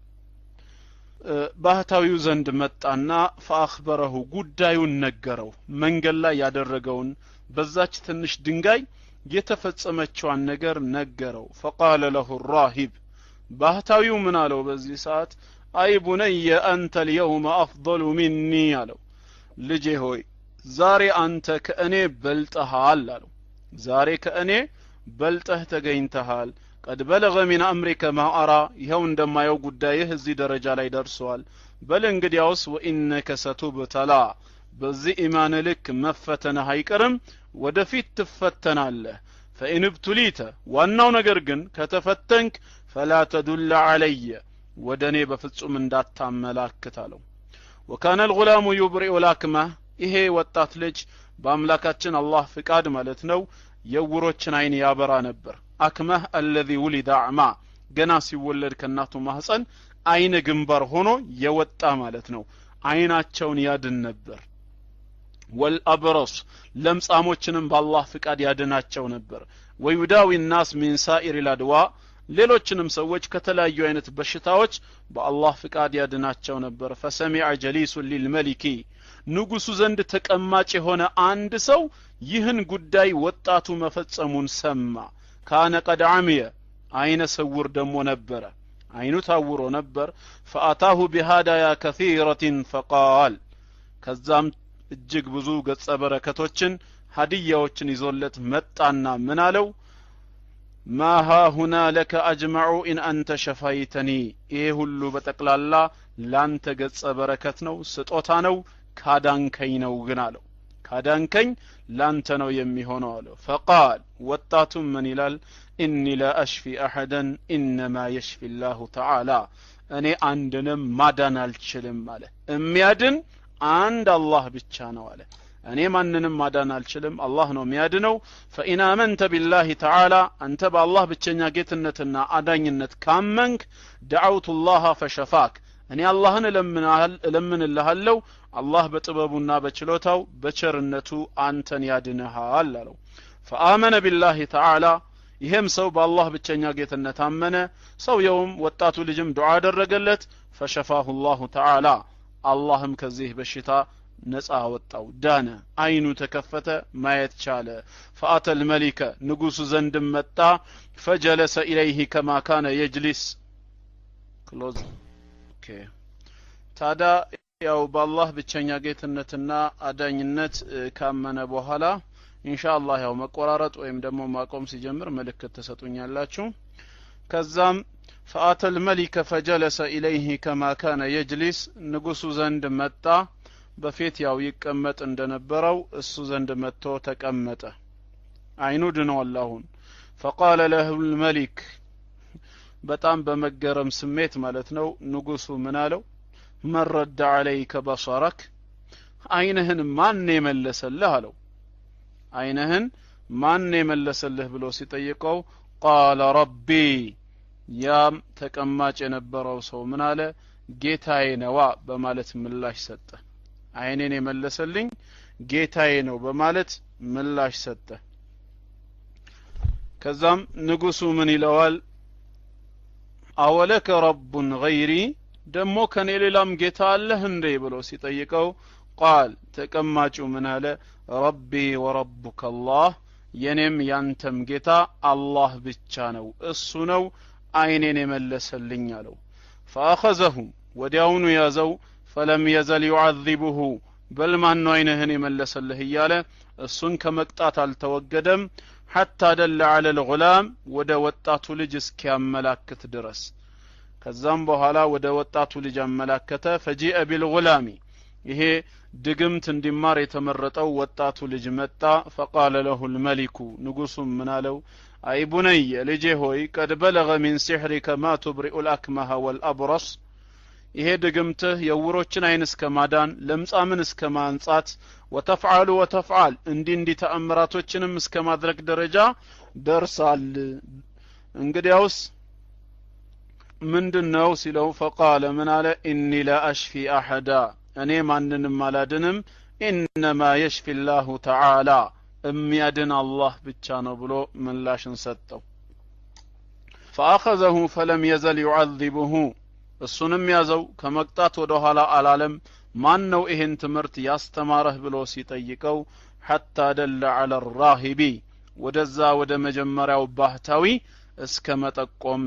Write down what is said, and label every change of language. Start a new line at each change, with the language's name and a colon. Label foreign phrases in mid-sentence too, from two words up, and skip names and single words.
Amharic: ባህታዊው ዘንድ መጣና فأخبره ጉዳዩን ነገረው መንገድ ላይ ያደረገውን በዛች ትንሽ ድንጋይ የተፈጸመችዋን ነገር ነገረው
Arabic: فقال له الراهب
Amharic: ባህታዊው ምን አለው በዚህ ሰዓት
Arabic: أي بني
Amharic: አንተ
Arabic: اليوم افضل
Amharic: مني አለው ልጄ ሆይ ዛሬ አንተ ከእኔ በልጠሃል አለው ዛሬ ከእኔ በልጠህ ተገኝተሃል
Arabic: قد بلغ من امرك ما ارى
Amharic: ይሄው እንደማየው ጉዳይህ እዚህ ደረጃ ላይ ደርሷል በል እንግዲያውስ
Arabic: وانك ستبتلى
Amharic: በዚህ ኢማን ልክ መፈተንህ አይቀርም ወደፊት ትፈተናለህ
Arabic: فإن ابتليت
Amharic: ዋናው ነገር ግን ከተፈተንክ
Arabic: فلا تدل علي
Amharic: ወደኔ በፍጹም እንዳታመላክት አለው
Arabic: وكان الغلام يبرئ الأكمه
Amharic: ይሄ ወጣት ልጅ በአምላካችን አላህ ፍቃድ ማለት ነው የውሮችን አይን ያበራ ነበር አክመህ
Arabic: الذي ولد اعمى
Amharic: ገና ሲወለድ ከናቱ ማህፀን አይነ ግንባር ሆኖ የወጣ ማለት ነው አይናቸውን ያድን ነበር والابرص ለምጻሞችንም በአላህ ፍቃድ ያድናቸው ነበር
Arabic: ويداوي الناس من سائر الادواء
Amharic: ሌሎችንም ሰዎች ከተለያዩ አይነት በሽታዎች በአላህ ፍቃድ ያድናቸው ነበር
Arabic: فسمع جليس للملك
Amharic: ንጉሱ ዘንድ ተቀማጭ የሆነ አንድ ሰው ይህን ጉዳይ ወጣቱ መፈጸሙን ሰማ ካነ
Arabic: قد عمي
Amharic: አይነ ስውር ደሞ ነበረ አይኑ ታውሮ ነበር
Arabic: فاتاه بهدايا كثيرة فقال
Amharic: ከዛም እጅግ ብዙ ገጸ በረከቶችን ሀዲያዎችን ይዞለት መጣና ምን አለው
Arabic: ما ها هنا لك اجمع ان انت شفيتني
Amharic: ይሄ ሁሉ በጠቅላላ ላንተ ገጸ በረከት ነው ስጦታ ነው ካዳንከኝ ነው ግን አለው ካዳንከኝ ላንተ ነው የሚሆነው አለው فقال ወጣቱም ምን ይላል
Arabic: اني لا اشفي احدا انما يشفي الله تعالى
Amharic: እኔ አንድንም ማዳን አልችልም አለ የሚያድን አንድ አላህ ብቻ ነው አለ እኔ ማንንም ማዳን አልችልም አላህ ነው የሚያድነው
Arabic: فإن آمنت بالله تعالى
Amharic: አንተ በአላህ ብቸኛ ጌትነትና አዳኝነት ካመንክ
Arabic: دعوت الله فشفاك
Amharic: እኔ አላህን እለምንልሃለሁ አላህ በጥበቡና በችሎታው በቸርነቱ አንተን ያድንሃል አለው
Arabic: فآمن بالله تعالى
Amharic: ይሄም ሰው በአላህ ብቸኛ ጌትነት አመነ ሰውየውም ወጣቱ ልጅም ዱዓ አደረገለት
Arabic: فشفاه الله تعالى
Amharic: አላህም ከዚህ በሽታ ነፃ ወጣው ዳነ አይኑ ተከፈተ ማየት ቻለ
Arabic: فأتى الملك
Amharic: ንጉሱ ዘንድ መጣ
Arabic: فجلس إليه كما كان يجلس
English: close okay
Amharic: ታዳ ያው በአላህ ብቸኛ ጌትነትና አዳኝነት ካመነ በኋላ
Arabic: إن شاء الله
Amharic: ያው መቆራረጥ ወይም ደግሞ ማቆም ሲጀምር መልእክት ተሰጡኛላችሁ ከዛም
Arabic: فأتى الملك فجلس إليه كما كان يجلس
Amharic: ንጉሱ ዘንድ መጣ በፊት ያው ይቀመጥ እንደነበረው እሱ ዘንድ መጥቶ ተቀመጠ አይኑ ድኗል አሁን
Arabic: فقال له الملك
Amharic: በጣም በመገረም ስሜት ማለት ነው ንጉሱ ምን አለው
Arabic: من رد عليك بصرك
Amharic: አይንህን ማን የመለሰልህ አለው አይንህን ማን የመለሰልህ ብሎ ሲጠይቀው
Arabic: قال ربي
Amharic: ያም ተቀማጭ የነበረው ሰው ምን አለ ጌታዬ ነው በማለት ምላሽ ሰጠ አይኔን የመለሰልኝ ጌታዬ ነው በማለት ምላሽ ሰጠ ከዛም ንጉሱ ምን ይለዋል
Arabic: أولك رب غيري
Amharic: ደሞ ከኔ ሌላም ጌታ አለህ እንዴ ብሎ ሲጠይቀው ቃል ተቀማጩ ምን አለ
Arabic: ربي وربك الله
Amharic: የኔም ያንተም ጌታ አላህ ብቻ ነው እሱ ነው አይኔን የመለሰልኝ አለው فاخذه ወዲያውኑ ያዘው
Arabic: فلم يزل يعذبه بل ما
Amharic: ነው አይንህን የመለሰልህ እያለ እሱን ከመቅጣት አልተወገደም
Arabic: حتى دل على الغلام
Amharic: ወደ ወጣቱ ልጅ እስኪያመላክት ድረስ ከዛም በኋላ ወደ ወጣቱ ልጅ አመላከተ
Arabic: فجيء بالغلام
Amharic: ይሄ ድግምት እንዲማር የተመረጠው ወጣቱ ልጅ መጣ
Arabic: فقال له الملك
Amharic: ንጉሱም ምን አለው
Arabic: أي بني
Amharic: ልጄ ሆይ
Arabic: قد بلغ من سحرك ما تبرئ الأكمه والأبرص
Amharic: ይሄ ድግምትህ የውሮችን አይን እስከማዳን ለምጻምን እስከማንጻት وتفعل እንዲ ተአምራቶችንም እስከማድረግ ደረጃ ደርሳል እንግዲያውስ ምንድነው ሲለው
Arabic: فقال من على اني لا اشفي احد
Amharic: እኔ ማንንም አላድንም
Arabic: انما يشفي الله تعالى
Amharic: የሚያድን አላህ ብቻ ነው ብሎ ምላሽን ሰጠው
Arabic: فاخذه فلم يزل يعذبه
Amharic: እሱንም ያዘው ከመቅጣት ወደ ኋላ አላለም ማን ነው ይሄን ትምርት ያስተማረህ ብሎ ሲጠይቀው
Arabic: حتى دل على الراهب
Amharic: ወደዛ ወደ መጀመሪያው ባህታዊ እስከ መጠቆም